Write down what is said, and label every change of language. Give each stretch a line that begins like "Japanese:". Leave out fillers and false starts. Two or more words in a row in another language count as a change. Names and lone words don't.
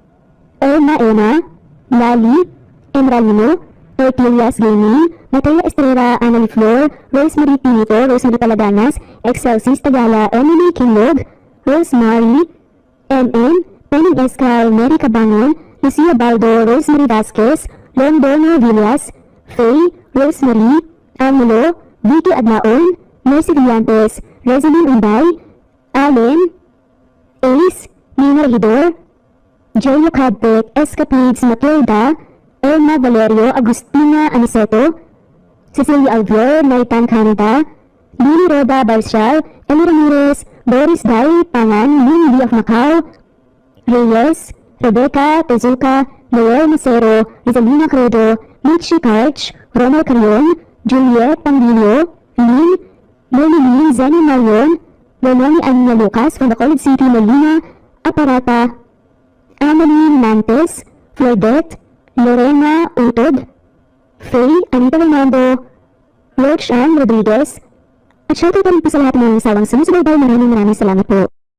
English: Emma, Lali, Emralino, Ortelias Gaming, Mateo Estrella, Annalie Flor, Rosemary Pinito, Rosemary Palaganas, Excelsis Tagala, Emily Kinlog, Rosemary, MM, Penny Escal, Mary Cabangon, Lucia Baldo, Rosemary Vasquez, Londono Villas, Faye, Rosemary, Amulo, Vicky Adlaon, Mercy Villantes, Rosaline Unday, Allen, Ace, Nina Hidor, Joyo Cadpet, Escapades Matilda, Elma Valerio, Agustina Aniceto, Cecilia Alvier, Naitan Canada, Lily Roda Barcial, Eli Ramirez, Doris Dai Pangan, Lynn Lee of Macau, Reyes, Rebecca Tezuka, Noel Macero, Rizalina Credo, Mitchie Karch, Ronald Carion, Juliet Panglio, Lynn, Lily Zenny Marion, Lenoni Anya Lucas from the College City, Molina, Aparata, Amelie Nantes, Flordet, Lorena Utod, Faye, Anita Fernando, Roach Ann Rodriguez,
Filipino: at shoutout rin po sa lahat ng sawang sumusubaybay. Maraming salamat po.